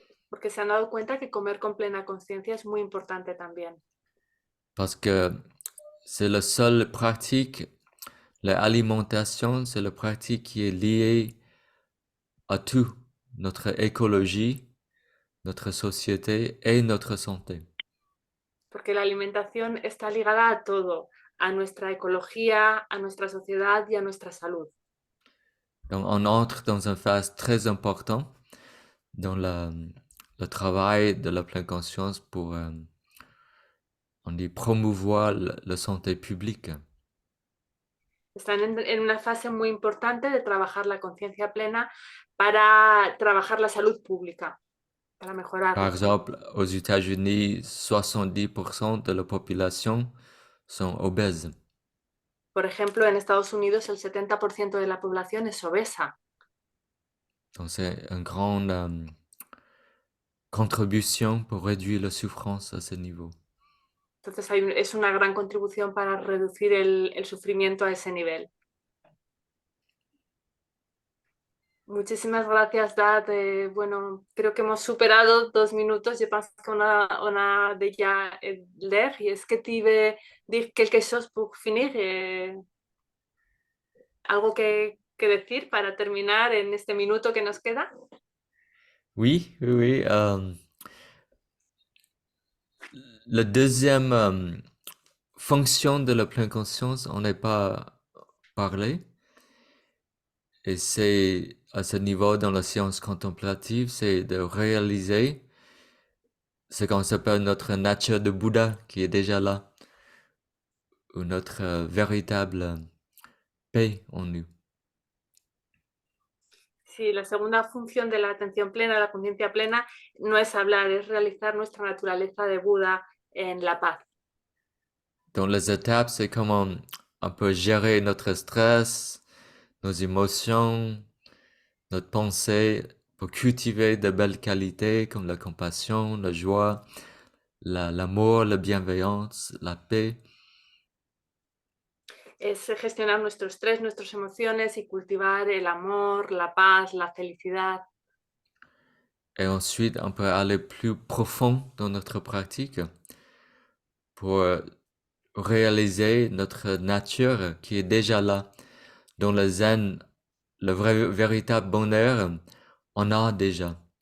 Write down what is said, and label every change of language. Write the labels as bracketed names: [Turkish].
[Spanish] Porque se han dado cuenta que comer con plena conciencia es muy importante también. [French] Parce que c'est la seule pratique, l'alimentation, c'est la pratique qui est liée à tout, notre écologie, notre société et notre santé. [Spanish] Porque la alimentación está ligada a todo, a nuestra ecología, a nuestra sociedad y a nuestra salud. [French] Donc on entre dans une phase très importante dans le travail de la pleine conscience pour on dit promouvoir la santé publique. [Spanish] Están en una fase muy importante de trabajar la conciencia plena para trabajar la salud pública, para [French] Par [Spanish] mejorarla. [French] exemple, aux États-Unis, 70% de la population sont obèses. [Spanish] Por ejemplo, en Estados Unidos el 70% de la población es obesa. [French] Donc c'est une grande contribution pour réduire la souffrance à ce niveau. [Spanish] Entonces es una gran contribución para reducir el sufrimiento a ese nivel. Muchísimas gracias, Dad. Bueno, creo que hemos superado 2 minutos. [French] Je pense qu'on a déjà l'air. Et est-ce que tu veux dire quelque chose pour finir? [Spanish] ¿Algo que decir para terminar en este minuto que nos queda? [French] Oui, oui, oui. La deuxième fonction de la pleine conscience, on n'a pas parlé. Et c'est à ce niveau dans la science contemplative, c'est de réaliser ce qu'on s'appelle notre nature de Bouddha qui est déjà là, ou notre véritable paix en nous. [Spanish] Sí, la segunda función de la atención plena, la conciencia plena, no es hablar, es realizar nuestra naturaleza de Buda en la paz. [French] Donc les étapes, c'est comment on peut gérer notre stress, nos émotions, notre pensée pour cultiver de belles qualités comme la compassion, la joie, l'amour, la bienveillance, la paix. [Spanish] Es gestionar nuestro estrés, nuestras emociones y cultivar el amor, la paz, la felicidad. [French] Et ensuite, on peut aller plus profond dans notre pratique pour réaliser notre nature qui est déjà là. Dans le zen, le vrai, véritable bonheur, on a déjà.